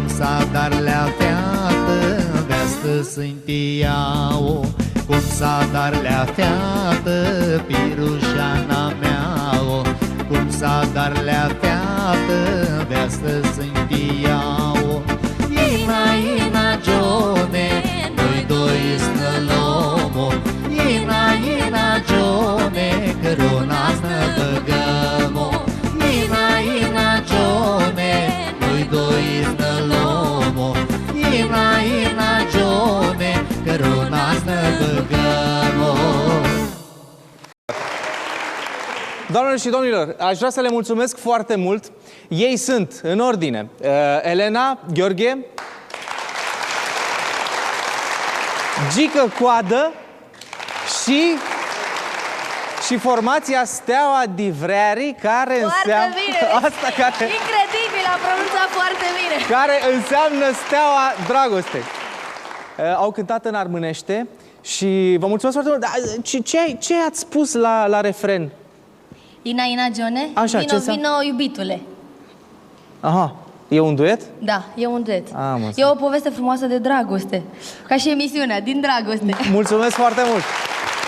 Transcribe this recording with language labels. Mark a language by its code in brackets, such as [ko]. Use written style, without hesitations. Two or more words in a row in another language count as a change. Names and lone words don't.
[rup] s-a dar-lea fiată veastă Sfântia-o, cum s-a dar-lea fiată pirușeana mea-o, cum s-a dar-lea fiată veastă Sfântia-o. Ina, ina, Gione, noi doi snălomo, ina, ina, Gione, căruna-snă băgăm-o. Ina, ina, Gione, noi doi snălomo, ina, ina, Gione, căruna-snă băgăm-o. [ro] Doamnelor și domnilor, aș vrea să le mulțumesc foarte mult. Ei sunt, în ordine, Elena, Gheorghe, Gică Coadă și formația Steaua Divreari, care înseamnă... Asta care... Incredibil, a pronunțat foarte bine! Care înseamnă Steaua Dragostei. Au cântat în armânește și vă mulțumesc foarte mult. Ce ați spus la refren? [rup] Ina, ina, Gione, [ro] așa, vino, vino, iubitule. Aha, e un duet? Da, e un duet. Am e o poveste frumoasă de dragoste. Ca și emisiunea, din dragoste. Mulțumesc foarte mult!